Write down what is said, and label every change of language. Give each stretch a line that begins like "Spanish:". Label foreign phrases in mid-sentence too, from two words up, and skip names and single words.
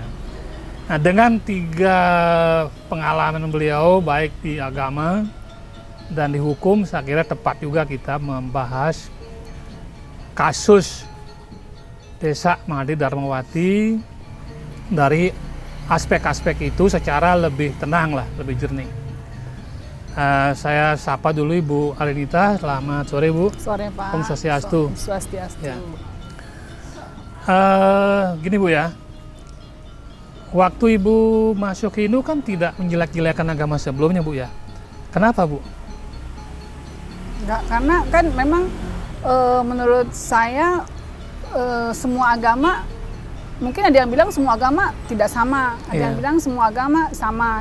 Indonesian: Nah, dengan 3 pengalaman beliau baik di agama dan di hukum, saya kira tepat juga kita membahas kasus Desa Madi Darmawati dari aspek-aspek itu secara lebih tenang lah, lebih jernih. Saya sapa dulu Ibu Arinita. Selamat sore Bu. Sore Pak. Om Swastiastu. Swastiastu. Ya. Gini Bu ya, waktu Ibu masuk Hindu kan tidak menjelek-jelekan agama sebelumnya Bu ya. Kenapa Bu? Enggak, karena kan memang menurut saya semua agama, mungkin ada yang bilang semua agama tidak sama, ada yang bilang semua agama sama.